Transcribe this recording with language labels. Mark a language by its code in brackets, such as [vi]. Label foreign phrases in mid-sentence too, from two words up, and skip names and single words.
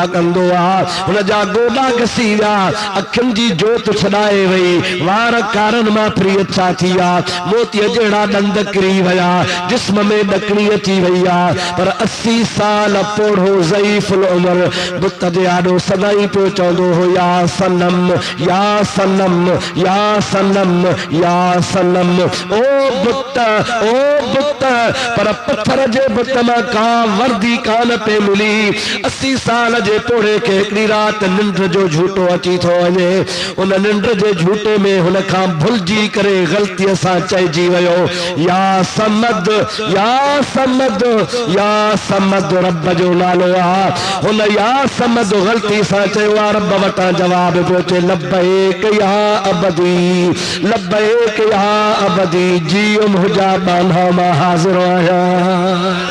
[sd] कंदो आहे, हुन जा गोॾा घसी विया, अखियुनि जी जोत छॾाए वई, वार कारनि मां फ्री अछा थी विया, मोतीअ जहिड़ा ॾंद किरी विया, जिस्म में ॾकणी अची वई आहे, पर 80 साल पोड़ो ज़ईफ़ुल उमर बुत जे आॾो सदाई पियो चवंदो हो या सनम या सनम या सनम या सनम, ओ बुत ओ बुत, पर पत्थर जे बुत में का वर्दी कान पे मिली। 80 साल जे पोड़े के हिकिड़ी रात निंड जो झूठो अची थो वञे, उन निंड जे झूठे में हुन खां भुलिजी करे ग़लतीअ सां चइजी वियो [ar] يا صمد يا صمد يا صمد, [sd] रब जो नालो आहे, हुन या समद ग़लती सां चयो आहे, रब वटां जवाब पियो अचे [ar] لبيك يا عبدي لبيك يا عبدي, [sd] जीउम हुजा बांधा मां हाज़िर आहियां।